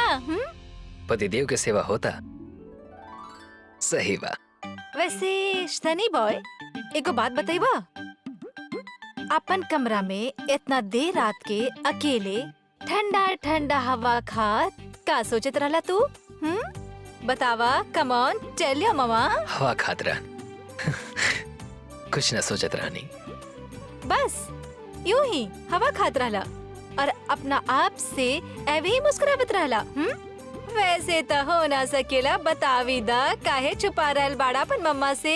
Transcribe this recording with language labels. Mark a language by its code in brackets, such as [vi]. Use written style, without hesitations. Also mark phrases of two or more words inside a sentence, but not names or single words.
[bho] पतिदेव के सेवा होता। सही बा। वैसे सनी बॉय, एगो बात बताइबा? अपन कमरा में इतना देर रात के अकेले ठंडा ठंडा हवा खात का सोचत रहला तू? [en] बतावा, come on tell your mama. [bho] हवा खात रहन कुछ न सोचत रहनी, बस यूं ही हवा खात रहला और अपना आप से ऐवे ही मुस्कुरावत रहला। वैसे तो हो ना सकेला, बतावी दा काहे छुपा रहल बाड़ा अपन मम्मा से?